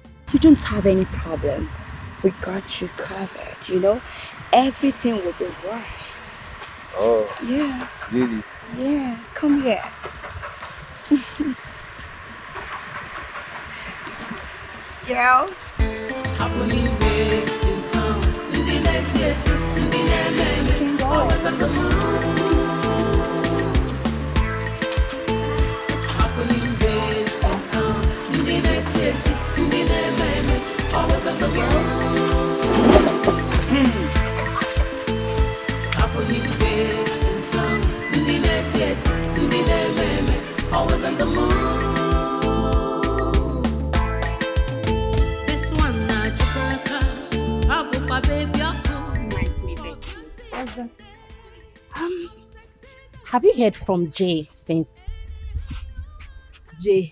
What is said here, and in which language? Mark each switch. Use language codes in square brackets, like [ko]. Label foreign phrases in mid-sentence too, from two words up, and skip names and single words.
[en] You don't have any problem. We got you covered, you know? Everything will be washed. Oh, Yeah. really? Yeah. Come here. Girls. Happening waves in town. [ig] Ndị na-eti eti, ndị na-eme eme, [en] always on the move. Happening waves in town. [ig] Ndị na-eti eti, ndị na-eme eme, [en] always on the move. Happening waves in town. [ig] Ndị na-eti eti, ndị na-eme eme, [en] always on the move. This one na Jakarta. Abupa baby ako. Nice meeting. What's that? Have you heard from Jay since? Jay,